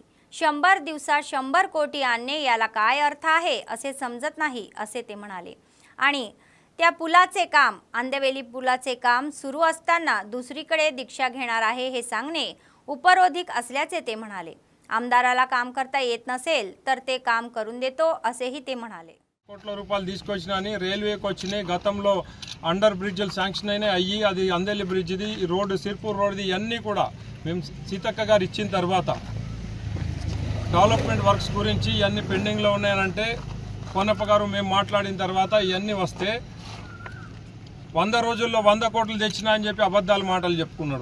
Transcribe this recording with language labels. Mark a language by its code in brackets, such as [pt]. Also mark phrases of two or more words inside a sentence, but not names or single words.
[mr] 100 दिवसात 100 कोटी आणणे याला काय अर्थ आहे असे समजत नाही असे ते म्हणाले। आणि त्या पुलाचे काम, आंदेवेली पुलाचे काम सुरू असताना दुसरीकडे दीक्षा घेणार आहे हे सांगणे उपरोधिक असल्याचे ते म्हणाले। आमदाराला काम करता येत नसेल तर ते काम करून देतो असेही ते म्हणाले। [te] కోట్ల రూపాయలు తీసుకొచ్చినాని రైల్వేకి వచ్చినాయి, గతంలో [en] under bridges sanction [te] అయినాయి, అయ్యి అది అందేలి బ్రిడ్జ్ది, రోడ్డు సిర్పూర్ రోడ్ది, ఇవన్నీ కూడా మేము సీతక్క గారు ఇచ్చిన తర్వాత [en] development works [te] గురించి ఇవన్నీ పెండింగ్లో ఉన్నాయనంటే కోనప్ప గారు మేము మాట్లాడిన తర్వాత ఇవన్నీ వస్తే 100 రోజుల్లో 100 కోట్లు తెచ్చినా అని చెప్పి అబద్ధాలు మాటలు చెప్పుకున్నాడు।